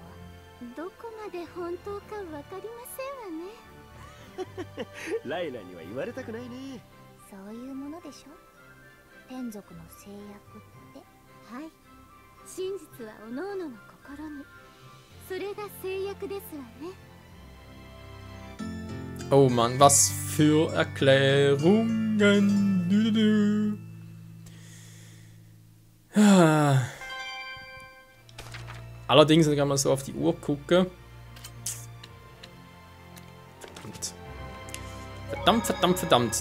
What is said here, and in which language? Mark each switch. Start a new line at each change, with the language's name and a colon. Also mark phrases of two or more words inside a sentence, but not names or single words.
Japanese: どこまで本当かわかりませんわね。ライラには言われたくないね。そういうものでしょ、天族の制約って。はい、真実は各々の心に。それが制約ですわね。
German: Oh Mann, was für Erklärungen. Allerdings, wenn ich mal so auf die Uhr gucke. Verdammt.